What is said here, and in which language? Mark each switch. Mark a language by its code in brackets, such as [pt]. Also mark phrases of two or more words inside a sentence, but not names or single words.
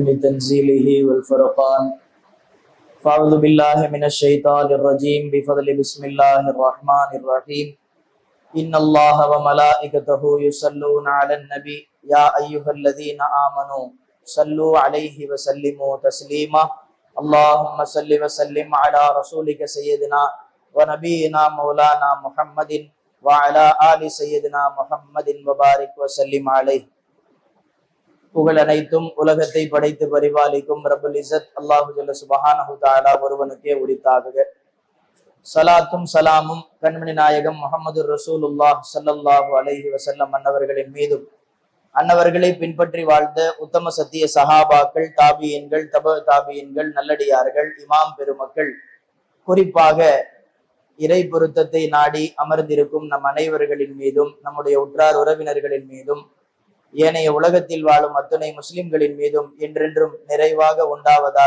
[ar] تنزيله والفرقان فأعوذ بالله من الشيطان الرجيم بفضل بسم الله الرحمن الرحيم إن الله وملائكته يصلون على النبي يا أيها الذين آمنوا صلوا عليه وسلموا تسليما اللهم صل وسلم على رسولك سيدنا ونبينا مولانا محمد وعلى آل سيدنا محمد وبارك وسلم عليه. [ta] புகழ் அனைத்தும் உலகத்தை படைத்து பரிபாலிக்கும் [ar] رب العزة الله جل سبحانه تعالى [ta] ஒருவனுக்கே உரித்தாகுக. சலாத்தும் சலாமும் கண்மணி நாயகம் [ar] محمد رسول الله صلى الله عليه وسلم [ta] அன்னவர்களின் மீதும் அன்னவர்களை பின்பற்றி வாழ்ந்த உத்தம சத்திய சஹாபாக்கள், தாபியன்கள், தாபியன்கள், நல்லடியார்கள், இமாம் பெருமக்கள், குறிப்பாக இறை பொருத்தத்தை நாடி அமர்ந்திருக்கும் நம் அனைவர்களின் மீதும், நம்முடைய உற்றார் உறவினர்களின் மீதும், ஏனைய உலகத்தில் வாழும் அத்துணை முஸ்லிம்களின் மீதும் என்றென்றும் நிறைவாக உண்டாவதாக.